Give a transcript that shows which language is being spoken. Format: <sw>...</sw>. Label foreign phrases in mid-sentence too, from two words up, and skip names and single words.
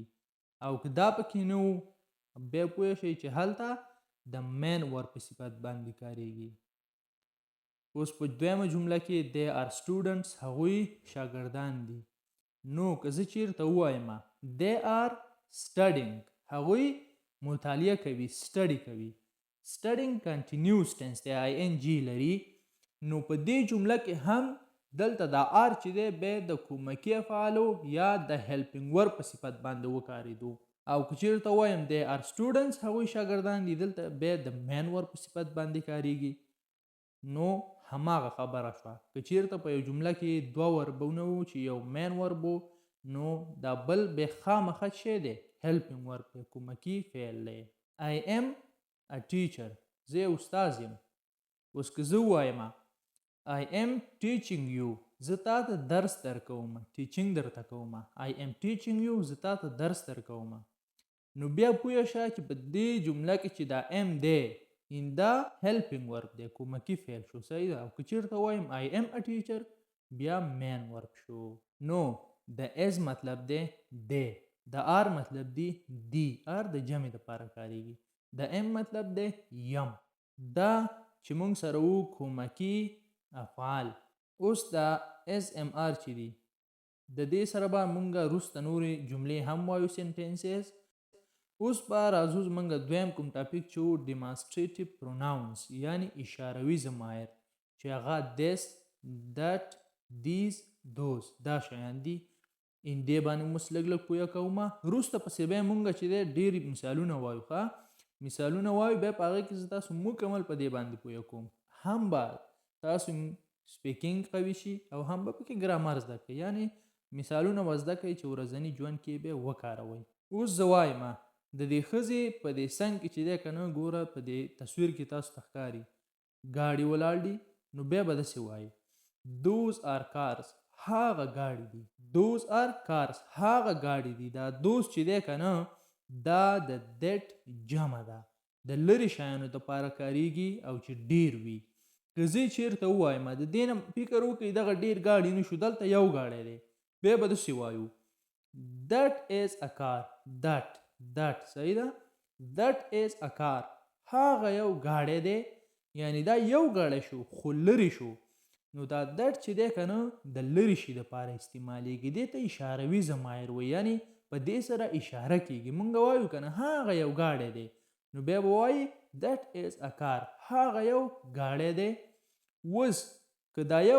<ps>او که دا پکې نه و بیا پوه شئ چې هلته د</ps> <en>main verb</en> <ps>په صفت باندې کاریږي. اوس په دویمه جمله کې</ps> <en>they are students،</en> <ps>هغوی شاګردان دي. نو که زه چیرته ووایم</ps> <en>they are studying،</en> <ps>هغوی مطالعه کوي، سټډي کوي.</ps> <en>studying continuous tense دی، ING لري.</en> <ps>نو په دې جمله کې هم دلته دا آر چې دی بیا د کومکي افعالو یا د</ps> <en>helping verb</en> <ps>په صفت باندې وکارېدو. او که چیرته ووایم</ps> <en>they are students،</en> <ps>هغوی شاګردان دي، دلته بیا د</ps> <en>main verb</en> <ps>په صفت باندې کاریږي. نو هماغه خبره شوه. که چیرته په یو جمله کې دوه وربونه و چې یو</ps> <en>main verb</en> <ps>و، نو دا بل بیا خامخا شی دی</ps> <en>helping verb</en> <ps>دی، کومکي فعل دی.</ps> <en>I am a teacher،</en> <ps>زه یو استاذ یم. اوس که زه ووایم</ps> <en>I am teaching you،</en> <ps>زه تا ته درس درکوم، ټیچینګ درته کوم،</ps> <en>I am teaching you،</en> <ps>زه تا ته درس درکوم. نو بیا پوه شه چې په دې جمله کې چې دا am دی ان دا</ps> <en>helping verb</en> <ps>دی، کومکي فعل شو، صحیح ده. او که چیرته وایم</ps> <en>I am a teacher،</en> <ps>بیا مین ورب شو. نو د اس مطلب دی دی، د آر مطلب دی دی، آر د جمع دپاره کاریږي. د ام مطلب دی یم. دا چې موږ سره وو کومکي افعال. اوس دا SMR چې دی د دې سره به موږ وروسته نورې جملې هم وایو، سینټنسز. اوس به راځو زموږ دویم کوم ټاپک چې و</ps> <en>demonstrative pronouns,</en> <ps>یعنی اشاروي ضمایر چې هغه</ps> <en>this، that، these، those</en> <ps>دا شیان دي. ان دې باندې موږ لږ لږ پوهه کوو. وروسته پسې بیا موږ چې دی ډېرې مثالونه وایو. ښه مثالونه وایو، بیا په هغې کې زه تاسو مکمل په دې باندې پوهه کوم. هم به تاسو سپیکینګ قوي شي او هم به پکې ګرامر زده کړئ، یعنی مثالونه به زده کړئ چې ورځني ژوند کې به وکاروئ. اوس زه وایم د دې ښځې په دې څنګ کې چې دی که نه ګوره په دې تصویر کې تاسو ته ښکاري ګاډي ولاړ دي، نو بیا به داسې وایي</ps> <en>those are cars،</en> <ps>هغه ګاډي دي.</ps> <en>those are cars،</en> <ps>هغه ګاډي دي. دا those چې دی که نه دا د that جمع ده، د لرې شیانو دپاره کاریږي او چې ډیر وي. که زه چېرته ووایم د دې نه فکر وکړئ دغه ډېر ګاډي نه شو دلته یو ګاډی دی بیا به داسې وایو</ps> <en>that is a car that</en> <ps>صحیح ده</ps> <en>that is a car</en> <ps>هغه یو ګاډی دی یعنی دا یو ګاډی شو خو لرې شو نو دا that چې دی که نه د لرې شي دپاره استعمالیږي دې ته اشاروي ضمایر وایي یعنی په دې سره اشاره کیږي مونږ وایو که نه هغه یو ګاډی دی نو بیا به وایي</ps> <en>that is a car</en> <ps>هغه یو ګاډی دی اوس که دا یو</ps>